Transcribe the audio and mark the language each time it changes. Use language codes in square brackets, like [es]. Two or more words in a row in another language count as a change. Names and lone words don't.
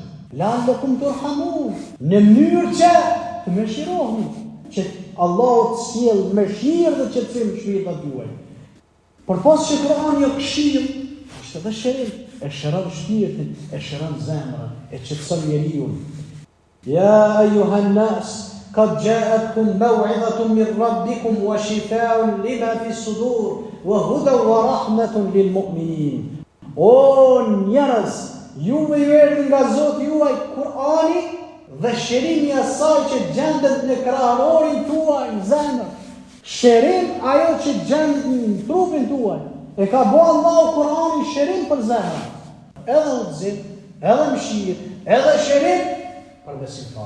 [ar] لعلكم ترحمون, [sq] në mënyrë që të mëshiroheni, që Allahu të sjell mëshirë dhe qetësim në shpirtat juaj. Por pas që Kur'ani jo këshill, është edhe shërim, e shëron shpirtin, e shëron zemrën, e qetëson njeriu. [ar] يا أيها الناس قد جاءتكم موعظة من ربكم وشفاء لما في الصدور وهدى ورحمة للمؤمنين. [sq] O njerëz, juve ju erdhi nga Zoti juaj Kur'ani dhe shërimi asaj që gjendet në kraharorin tuaj në zemër. Shërim ajo që gjendet në trupin tuaj. E ka bo Allahu Kur'anin shërim për zemër. Edhe udhëzim, edhe mëshirë, edhe shërim për besimtar.